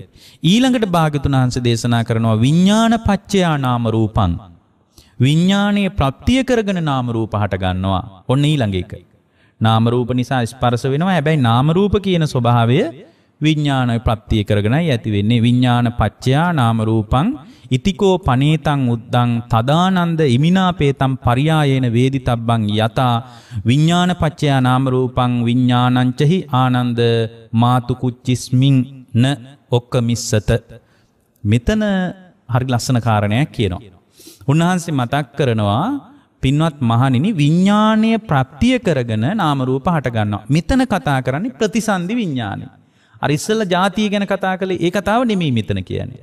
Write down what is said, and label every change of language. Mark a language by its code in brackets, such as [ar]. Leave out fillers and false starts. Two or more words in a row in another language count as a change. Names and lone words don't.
[si] ඊළඟට භාග්‍යතුන් වහන්සේ දේශනා කරනවා [pi] විඥාන පච්චයා නාම රූපං. [si] විඥානයේ ප්‍රත්‍ය කරගෙන නාම රූප හට ගන්නවා. ඔන්න ඊළඟ එක. නාම රූප නිසා ස්පර්ශ වෙනවා. හැබැයි නාම රූප කියන ස්වභාවය විඥානයේ ප්‍රත්‍ය කරගෙනයි ඇති වෙන්නේ. [pi] විඥාන පච්චයා නාම රූපං ඉතිකෝ පනේතං උද්දං තදානන්ද ඉමිනාපේතං පරියායේන වේදිතබ්බං යතා විඥාන පච්චයා නාම රූපං විඥානංචහි ආනන්ද මාතු කුච්චිස්මින් න ඔක්කමිස්සත. [si] මෙතන හරි ලස්සන කාරණයක් කියනවා. උන්වහන්සේ මතක් කරනවා පින්වත් මහණෙනි විඥාණය ප්‍රත්‍ය කරගෙන නාම රූප හට ගන්නවා. මෙතන කතා කරන්නේ ප්‍රතිසන්දි විඥානය. අර ඉස්සෙල්ලා ಜಾතිය ගැන කතා කළේ ඒ කතාව නෙමෙයි මෙතන කියන්නේ.